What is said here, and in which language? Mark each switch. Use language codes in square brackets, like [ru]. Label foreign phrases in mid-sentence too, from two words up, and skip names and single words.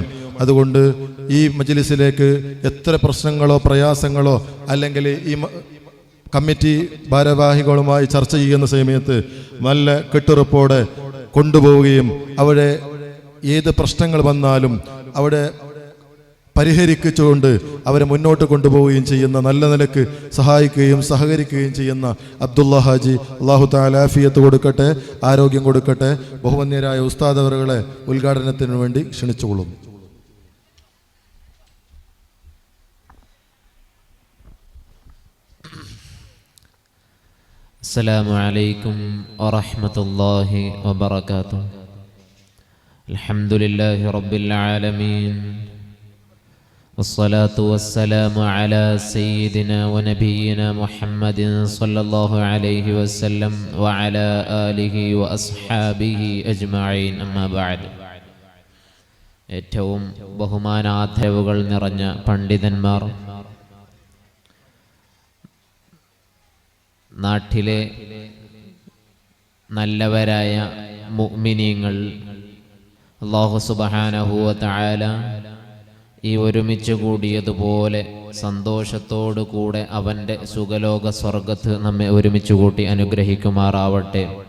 [ml] അതുകൊണ്ട് ഈ മജ്ലിസിലേക്ക് എത്ര പ്രശ്നങ്ങളോ പ്രയാസങ്ങളോ അല്ലെങ്കിൽ ഈ കമ്മിറ്റി ഭാരവാഹികളുമായി ചർച്ച ചെയ്യുന്ന സമയത്ത് നല്ല കെട്ടുറപ്പോടെ കൊണ്ടുപോവുകയും അവിടെ ഏത് പ്രശ്നങ്ങൾ വന്നാലും അവിടെ പരിഹരിച്ചുകൊണ്ട് അവരെ മുന്നോട്ട് കൊണ്ടുപോവുകയും ചെയ്യുന്ന, നല്ല നിലക്ക് സഹായിക്കുകയും സഹകരിക്കുകയും ചെയ്യുന്ന അബ്ദുള്ള ഹാജി, [ar] الله تعالى [ml] ആഫിയത്ത് കൊടുക്കട്ടെ, ആരോഗ്യം കൊടുക്കട്ടെ. ബഹുമാന്യരായ ഉസ്താദ് അവറുകളെ ഉദ്ഘാടനത്തിന് വേണ്ടി ക്ഷണിച്ചുകൊള്ളുന്നു. [ar] السلام عليكم ورحمة الله وبركاته. الحمد لله رب العالمين والصلاة والسلام على سيدنا ونبينا محمد صلى الله عليه وسلم وعلى آله وأصحابه أجمعين. أما بعد. [ml] ഏറ്റവും ബഹുമാനാദരവുകൾ നിറഞ്ഞ പണ്ഡിതന്മാർ, നാട്ടിലെ നല്ലവരായ മുഅ്മിനീങ്ങൾ, അല്ലാഹു [ar] سبحانه وتعالى [ml] ഈ ഒരുമിച്ച് കൂടിയതുപോലെ സന്തോഷത്തോടു കൂടെ അവൻ്റെ സുഖലോക സ്വർഗത്ത് നമ്മെ ഒരുമിച്ച് കൂട്ടി അനുഗ്രഹിക്കുമാറാവട്ടെ.